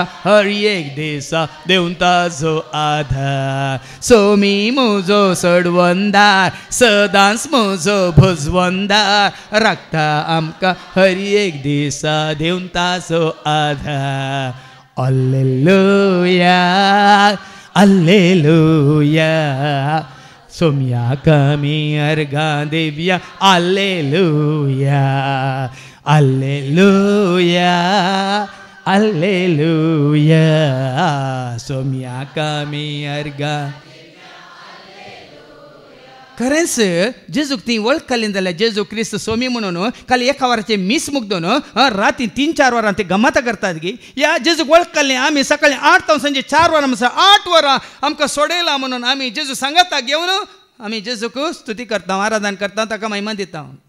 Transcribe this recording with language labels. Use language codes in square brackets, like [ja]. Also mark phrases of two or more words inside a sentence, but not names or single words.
[kok] हर एक दिसा देऊन ताजो आधार सोमी म्हजो सोडवंदार सदांच म्हजो भजवंदार रक्ता आमकां हर एक दिसा देऊन ताजो आधार हालेलुया Alleluia Somia kami arga devya Alleluia Alleluia Alleluia Somia kami arga खरेंच जेजूक ती वळख काडली जाल्यार जेजू क्रिस्त सोमी म्हणून खाली एका वराचे मीस मुग्दून राती 3-4 वरां ते गमात करतात गे या जेजूक वळख काडली आमी सकाळी 8 तावन सांजे 4 वरां म्हणसर 8 वरां आमकां सोडयला म्हणून आमी जेजू सांगाता घेवन आमी जेजूक स्तुती करता आराधन करता ताका महिमा दिता